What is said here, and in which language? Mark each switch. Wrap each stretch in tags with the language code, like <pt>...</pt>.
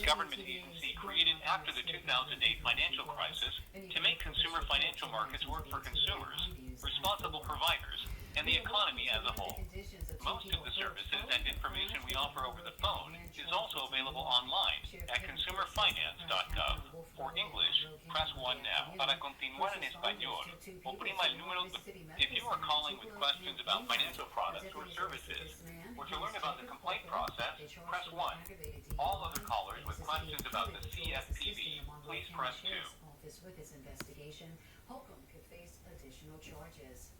<en>government agency created after the 2008 financial crisis to make consumer financial markets work for consumers, responsible providers, and the economy as a whole. Most of the services and information we offer over the phone is also available online at consumerfinance.gov. For English, press 1 now.</en> <es>Para continuar en español, oprima el número 2.</es> <en>If you are calling with questions about financial products or services, or to learn about the complaint process, press 1. All other callers with questions about the CFPB, please press 2. With his investigation, Holcomb could face additional charges.</en>